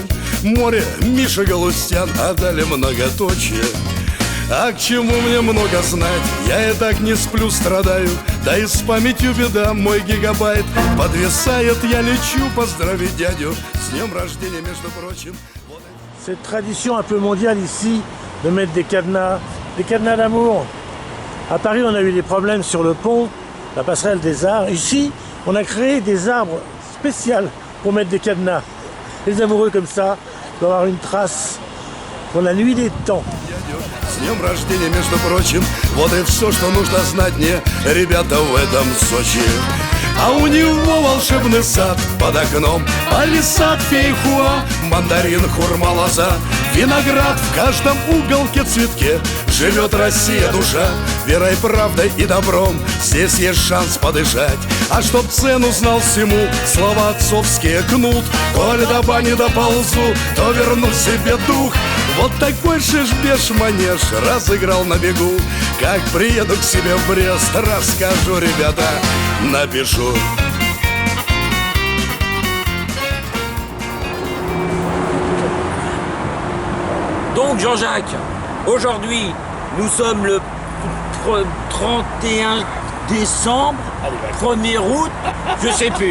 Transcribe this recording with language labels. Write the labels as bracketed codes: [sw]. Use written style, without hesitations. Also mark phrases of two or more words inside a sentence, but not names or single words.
[ru] Море, Миша Галустян, а далее многоточие. А к чему мне много знать? Я и так не сплю, страдаю. Да и с памятью беда, мой гигабайт подвисает. Я лечу поздравить дядю с днем рождения, между прочим. [fr] Cette tradition un peu mondiale ici de mettre des cadenas d'amour. À Paris, on a eu des problèmes sur le pont, la passerelle des arts. Ici, on a créé des arbres spéciaux pour mettre des cadenas. Les amoureux comme ça doivent avoir une trace pour la nuit des temps. [ru] С днем рождения, между прочим. Вот и все, что нужно знать мне, ребята, в этом Сочи. А у него волшебный сад под окном, палисад, фейхуа, мандарин, хурма, лоза, виноград в каждом уголке, цветке. Живет Россия, душа, верой, правдой и добром. Здесь есть шанс подышать. А чтоб цену знал всему, слова отцовские кнут. Коль до бани доползу, то верну себе дух. Вот такой шиш-беш-манеж разыграл на бегу. Как приеду к себе в Брест, расскажу, ребята, напишу. [fr] Donc Jean-Jacques, aujourd'hui, nous sommes le 31 décembre, 1er août, je sais plus.